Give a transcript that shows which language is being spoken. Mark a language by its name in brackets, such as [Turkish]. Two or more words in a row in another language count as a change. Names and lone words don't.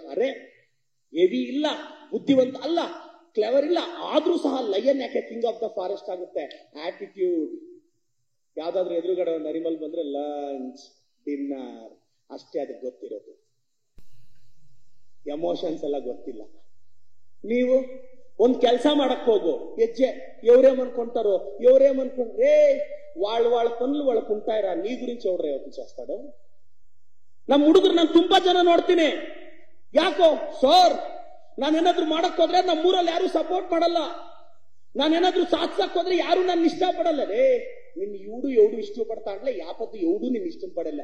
[Kannada] ಅರೆ ಹೆವಿ ಇಲ್ಲ, ಬುದ್ಧಿವಂತ ಅಲ್ಲ, ಕ್ಲೆವರ್ ಇಲ್ಲ, ಆದ್ರೂ ಸಹ ಲಯನ್ ಯಾಕೆ [English] king of the forest [Kannada] ಆಗುತ್ತೆ? ಆಟಿಟ್ಯೂಡ್. ಯಾವ್ದಾದ್ರು ಎದುರುಗಡೆ ಒಂದು ಅನಿಮಲ್ ಬಂದ್ರೆ [English] lunch dinner [Kannada] ಅಷ್ಟೇ ಅದಕ್ಕೆ ಗೊತ್ತಿರೋದು, ಎಮೋಷನ್ಸ್ ಎಲ್ಲ ಗೊತ್ತಿಲ್ಲ. ನೀವು ಒಂದ್ ಕೆಲಸ ಮಾಡಕ್ ಹೋಗು, ಹೆಜ್ಜೆ [Telugu] ఎవరేమనుకుంటారో ఎవరేమనుకుంటే వాళ్ళ పనులు వాళ్ళకు ఉంటాయిరా, నీ గురించి ఎవరు ಯೋಚಿಸ್ತಾಡೋ? [Kannada] ನಮ್ಮ ಹುಡುಗರು ನಾನು ತುಂಬಾ ಜನ ನೋಡ್ತೀನಿ. ಯಾಕೋ ಸರ್, ನಾನೇನಾದ್ರೂ ಮಾಡಕ್ ಹೋದ್ರೆ ನಮ್ಮೂರಲ್ಲಿ ಯಾರು ಸಪೋರ್ಟ್ ಮಾಡಲ್ಲ, ನಾನೇನಾದ್ರೂ ಸಾಧಿಸಕ್ ಹೋದ್ರೆ ಯಾರು ನನ್ನ ಇಷ್ಟಪಡಲ್ಲ. ನಿನ್ ఎవడు ಇಷ್ಟಪಡ್ತಾ ಅಂದ್ರೆ ಯಾಪತ್ತು ఎవడు ನಿನ್ ಇಷ್ಟಪಡಲ್ಲ.